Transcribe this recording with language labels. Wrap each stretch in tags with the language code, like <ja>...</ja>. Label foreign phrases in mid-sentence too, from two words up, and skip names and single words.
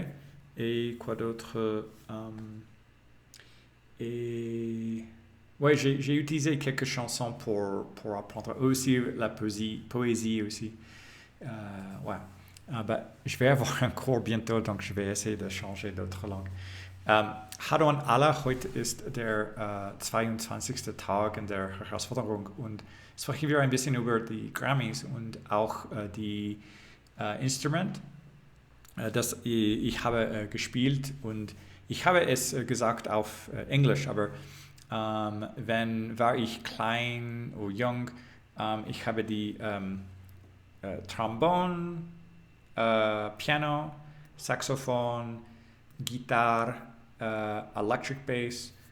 <fr>Et quoi d'autre Et ouais, j'ai utilisé quelques chansons pour apprendre aussi la poésie aussi. Ouais. je vais avoir un cours bientôt, donc je vais essayer de changer d'autres langues.</fr> <de>Hallo an alle, heute ist der 22. Tag in der Herausforderung und sprechen wir ein bisschen über die Grammys und auch die Instrument, das ich habe gespielt und ich habe es gesagt auf Englisch, aber war ich klein oder jung, ich habe die Trombone, Piano, Saxophon, Gitarre,</de> <en>Electric Bass,</en>